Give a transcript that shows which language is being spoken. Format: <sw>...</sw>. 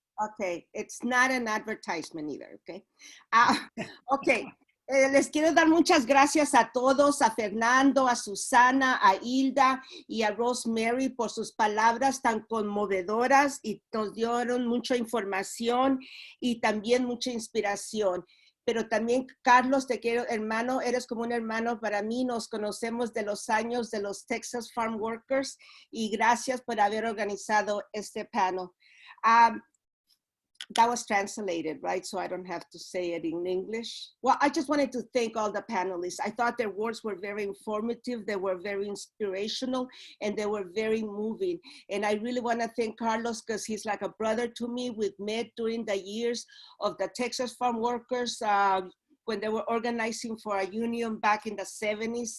<en>Okay, it's not an advertisement either, okay?</en> <es>Ok, les quiero dar muchas gracias a todos, a Fernando, a Susana, a Hilda y a Rosemary por sus palabras tan conmovedoras y nos dieron mucha información y también mucha inspiración. Pero también, Carlos, te quiero, hermano, eres como un hermano para mí, nos conocemos de los años de los Texas Farm Workers y gracias por haber organizado este panel.</es> <en>That was translated, right? So I don't have to say it in English. Well, I just wanted to thank all the panelists. I thought their words were very informative, they were very inspirational, and they were very moving. And I really want to thank Carlos because he's like a brother to me. We've met during the years of the Texas Farm Workers when they were organizing for a union back in the 70s.</en>